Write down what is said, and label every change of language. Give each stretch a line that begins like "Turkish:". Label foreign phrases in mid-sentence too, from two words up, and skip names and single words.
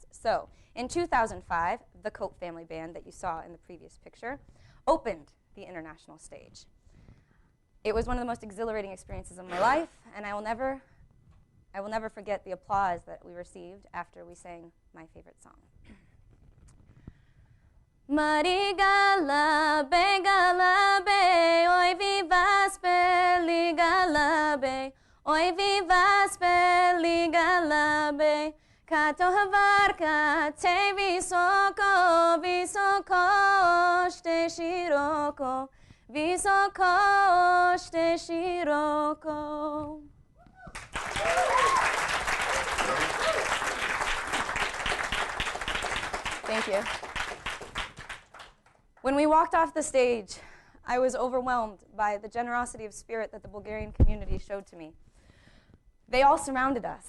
English: So, in 2005, the Cope family band that you saw in the previous picture opened the international stage. It was one of the most exhilarating experiences of my life, and I will never forget the applause that we received after we sang my favorite song.
Bulgarian: Мари гълъбе, гълъбе, ой вивас пели гълъбе, ой вивас пели гълъбе, като хаварка те високо, високо ще широко, високо ще широко.
English: Thank you. When we walked off the stage, I was overwhelmed by the generosity of spirit that the Bulgarian community showed to me. They all surrounded us.